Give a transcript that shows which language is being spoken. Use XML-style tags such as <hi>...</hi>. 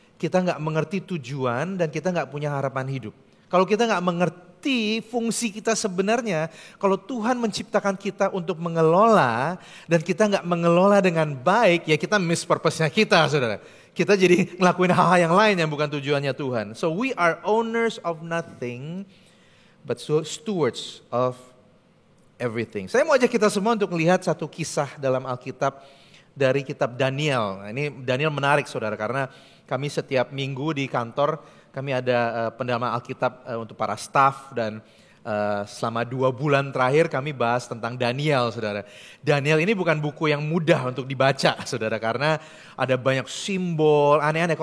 <id>Kita nggak mengerti tujuan dan kita nggak punya harapan hidup. Kalau kita nggak mengerti fungsi kita sebenarnya, kalau Tuhan menciptakan kita untuk mengelola dan kita nggak mengelola dengan baik, ya kita miss purpose-nya kita, saudara. Kita jadi ngelakuin hal-hal yang lain yang bukan tujuannya Tuhan.</id> <en>So we are owners of nothing, but stewards of everything.</en> <id>Saya mau ajak kita semua untuk melihat satu kisah dalam Alkitab dari kitab Daniel. Nah, ini Daniel menarik, saudara, karena kami setiap minggu di kantor, kami ada pendalaman Alkitab untuk para staff dan selama 2 bulan terakhir kami bahas tentang Daniel, saudara. Daniel ini bukan buku yang mudah untuk dibaca, saudara, karena ada banyak simbol aneh-aneh.</id>